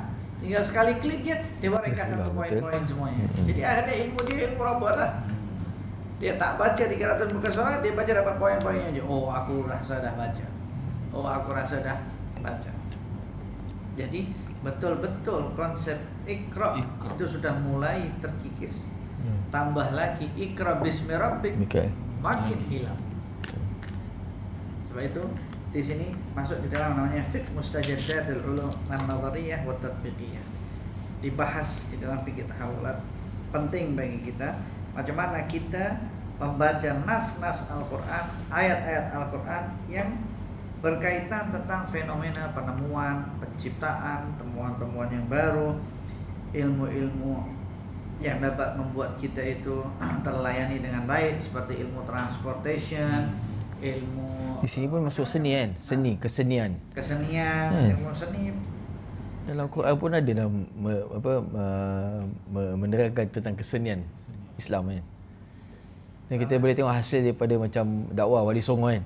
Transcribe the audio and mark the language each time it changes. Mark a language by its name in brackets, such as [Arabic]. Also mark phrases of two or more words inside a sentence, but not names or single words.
[Malay] Tinggal sekali klik je, dia buat ringkasan untuk poin-poin semuanya. Jadi akhirnya ilmu dia ilmu robot lah. Dia tak baca 300 muka surat, dia baca dapat poin-poinnya aja. Oh, aku rasa dah baca. Oh, aku rasa dah baca. Jadi betul-betul konsep ikra itu sudah mulai terkikis. Tambah lagi [Arabic] اقرأ باسم ربك, [Malay] makin hilang. Sebab itu di sini masuk di dalam namanya [Arabic] فقه مستجدات العلوم النظرية والتطبيقية. [Malay] Dibahas di dalam fikih tahawulat, penting bagi kita macam mana kita membaca nas-nas Al-Qur'an, ayat-ayat Al-Qur'an yang berkaitan tentang fenomena penemuan, penciptaan, temuan-temuan yang baru, ilmu-ilmu yang dapat membuat kita itu terlayani dengan baik, seperti ilmu transportation, ilmu Di sini pun masuk seni kan, kesenian. Ilmu seni. Dalam Quran pun ada dah menerangkan tentang kesenian Islam kan. Dan kita boleh tengok hasil daripada macam dakwah Wali Songo kan.